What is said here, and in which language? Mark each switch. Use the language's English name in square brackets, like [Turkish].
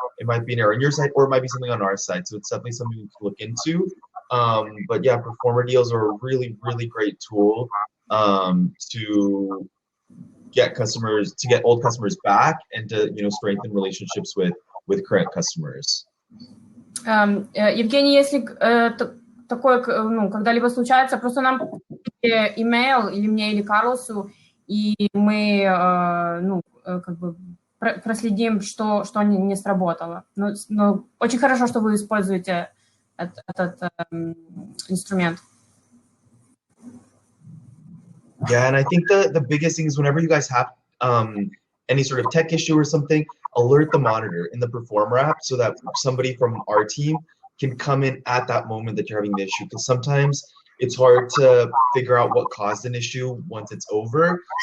[English] It might be an error on your side, or it might be something on our side. So it's definitely something we can look into. But yeah, performer deals are a really, really great tool to get old customers back and to strengthen relationships with current customers. [Russian] Евгений, если такое когда-либо случается, просто нам имейл или мне, или Карлосу, и мы проследим, что не сработало. Но очень хорошо, что вы используете этот инструмент. [English] Yeah, and I think the biggest thing is whenever you guys have any sort of tech issue or something, alert the monitor in the Performer app so that somebody from our team can come in at that moment that you're having the issue. Because sometimes it's hard to figure out what caused an issue once it's over.